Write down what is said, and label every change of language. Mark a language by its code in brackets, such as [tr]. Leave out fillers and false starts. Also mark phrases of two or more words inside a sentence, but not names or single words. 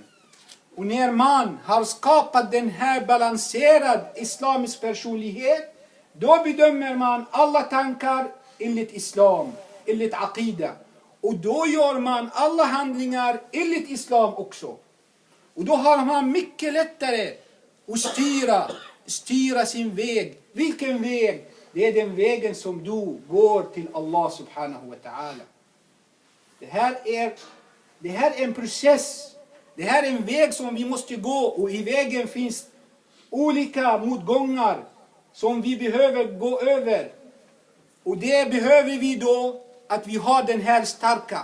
[sv] Och när man har skapat den här balanserad islamisk personlighet, då bedömer man alla tankar enligt islam, enligt aqida. Och då gör man alla handlingar enligt islam också. Och då har man mycket lättare att styra sin väg. Vilken väg? Det är den vägen som du går till Allah [ar] سبحانه وتعالى. [sv] Det här är en process. Det här är en väg som vi måste gå. Och i vägen finns olika motgångar som vi behöver gå över. Och det behöver vi då att vi har den här starka.